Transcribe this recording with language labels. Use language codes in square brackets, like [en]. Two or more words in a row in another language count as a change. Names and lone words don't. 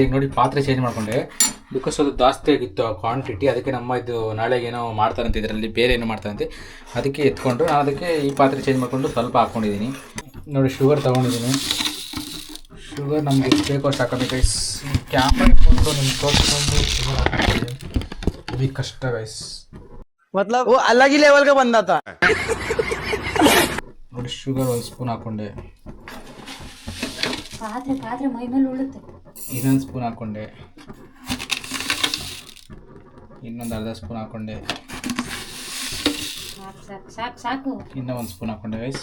[kn] ಈಗ ನೋಡಿ ಪಾತ್ರೆ ಚೇಂಜ್ ಮಾಡಿಕೊಂಡೆ, ಬಿಕಾಸ್ ಅದು ಜಾಸ್ತಿ ಆಗಿತ್ತು ಆ ಕ್ವಾಂಟಿಟಿ, ಅದಕ್ಕೆ ನಮ್ಮ ಇದು ನಾಳೆಗೆ ಏನೋ ಮಾಡ್ತಾರಂತೆ, ಇದರಲ್ಲಿ ಬೇರೆ ಏನೋ ಮಾಡ್ತಾರಂತೆ, ಅದಕ್ಕೆ ಎತ್ಕೊಂಡು ನಾನು ಅದಕ್ಕೆ ಈ ಪಾತ್ರೆ ಚೇಂಜ್ ಮಾಡಿಕೊಂಡು ಸ್ವಲ್ಪ ಹಾಕ್ಕೊಂಡಿದ್ದೀನಿ. ನೋಡಿ ಶುಗರ್ ತೊಗೊಂಡಿದ್ದೀನಿ. ಶುಗರ್ ನಮಗೆ ಎಷ್ಟು ಬೇಕೋ ಅಷ್ಟು ಹಾಕೋಬೇಕು ಗೈಸ್. ಕ್ಯಾಮ್ರಾ ಇಟ್ಕೊಂಡು ನಿಮ್ಗೆ ತೋರಿಸ್ಕೊಂಡು ಶುಗರ್ ಹಾಕಿದೆ, ಇದು ಕಷ್ಟ ಗೈಸ್. [hi] मतलब वो अलग ही लेवल का बंदा था. [kn] ನೋಡಿ ಶುಗರ್ 1 ಸ್ಪೂನ್ ಹಾಕ್ಕೊಂಡೆ, ಇನ್ನೊಂದು ಸ್ಪೂನ್ ಹಾಕ್ಕೊಂಡೆ, ಇನ್ನೊಂದು ಅರ್ಧ ಸ್ಪೂನ್ ಹಾಕ್ಕೊಂಡೆ, ಇನ್ನೂ 1 ಸ್ಪೂನ್ ಹಾಕ್ಕೊಂಡೆ ಗೈಸ್.